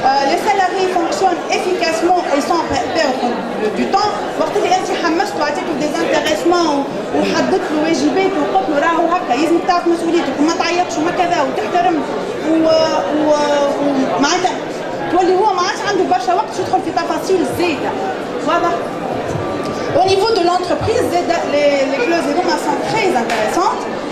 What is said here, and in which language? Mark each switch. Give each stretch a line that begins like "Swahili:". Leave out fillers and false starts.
French: Les salariés fonctionnent efficacement et sans perdre du temps.
Arabic: وقت اللي انت حمسته وعطيته des intéressements وحددت له واجبات وقلت له راهو هكا لازم تعرف مسؤوليتك وما تعيطش وما كذا وتحترم ومعناتها تولي هو ما عادش عنده برشا وقت يدخل في تفاصيل زايده.
French: واضح؟ Au niveau de l'entreprise, les clauses sont très intéressantes.